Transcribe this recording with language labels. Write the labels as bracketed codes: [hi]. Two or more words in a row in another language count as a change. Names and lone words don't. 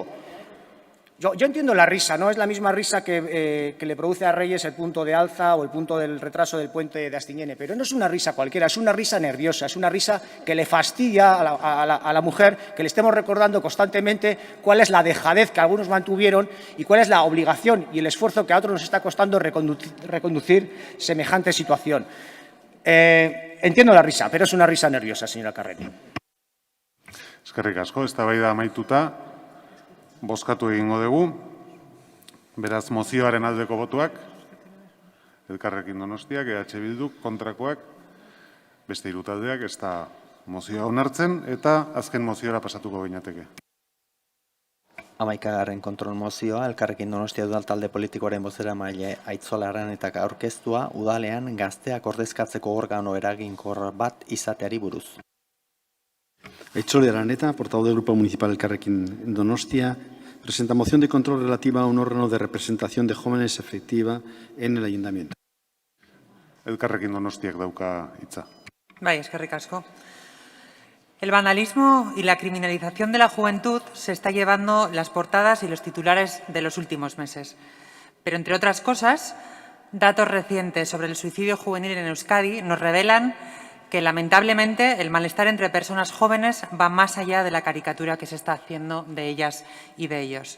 [es] Yo entiendo la risa, no es la misma risa que le produce a Reyes el punto de alza o el punto del retraso del puente de Astiñene, pero no es una risa cualquiera, es una risa nerviosa, es una risa que le fastidia a la mujer que le estemos recordando constantemente cuál es la dejadez que algunos mantuvieron y cuál es la obligación y el esfuerzo que a otros nos está costando reconducir semejante situación. Entiendo la risa, pero es una risa nerviosa, señora Carrera. [eu] Eskerrik asko, eztabaida amaituta. Bozkatu egingo dugu. Beraz, mozioaren aldeko botuak, Elkarrekin Donostiak, EH Bilduk, kontrakoak, beste hiru taldeak, ez da mozioa onartzen, eta azken moziora pasatuko ginateke. 11. kontrol mozioa, Elkarrekin Donostia udal talde politikoaren bozeramaile Aitzola Aranetaka aurkeztua, udalean gazteak ordezkatzeko organo eraginkor bat izateari buruz. [es] Aitzola Araneta, portavoz del Grupo Municipal Elkarrekin Donostia, presenta moción de control relativa a un órgano de representación de jóvenes efectiva en el Ayuntamiento. [eu] Elkarrekin Donostiak dauka hitza. Bai, eskerrik asko. [es] El vandalismo y la criminalización de la juventud se está llevando las portadas y los titulares de los últimos meses. Pero, entre otras cosas, datos recientes sobre el suicidio juvenil en Euskadi nos revelan que, lamentablemente, el malestar entre personas jóvenes va más allá de la caricatura que se está haciendo de ellas y de ellos.